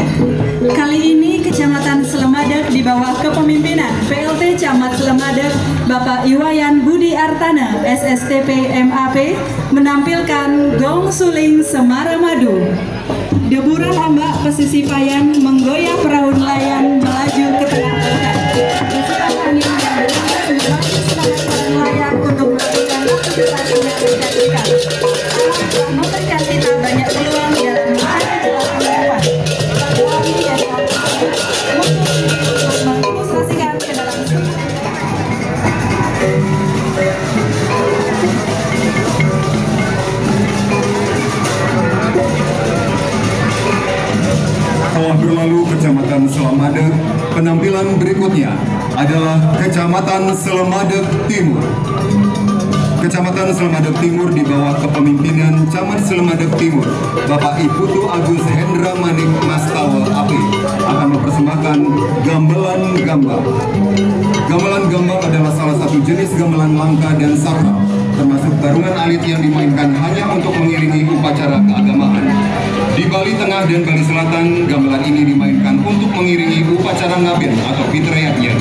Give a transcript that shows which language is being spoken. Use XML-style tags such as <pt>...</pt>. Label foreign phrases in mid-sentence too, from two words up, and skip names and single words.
<id>Kali ini Kecamatan Selemadeg di bawah kepemimpinan PLT Camat Selemadeg Bapak Iwayan Budi Artana SSTP MAP menampilkan Gong Suling Semara Madu. Deburan ombak pesisir Payan menggoyah perahu nelayan melaju ke tengah lautan. Desakan angin yang berhembus membantu semangat para nelayan untuk melakukan aktivitas yang menjanjikan. Alam memberikan kita banyak peluang dalam mencari jalan kehidupan. Kami dan untuk mengilustrasikan ke dalam Telah berlalu Kecamatan Selemadeg, penampilan berikutnya adalah Kecamatan Selemadeg Timur. Kecamatan Selemadeg Timur di bawah kepemimpinan Camat Selemadeg Timur Bapak Iputu Agus Hendra Manik Mastawa Api akan mempersembahkan gamelan gambang. Gamelan gambang adalah salah satu jenis gamelan langka dan sakral, termasuk barungan alit yang dimainkan hanya untuk mengiringi upacara keagamaan. Di Bali Tengah dan Bali Selatan, gamelan ini dimainkan untuk mengiringi upacara ngabin atau fitriyatnya.</id>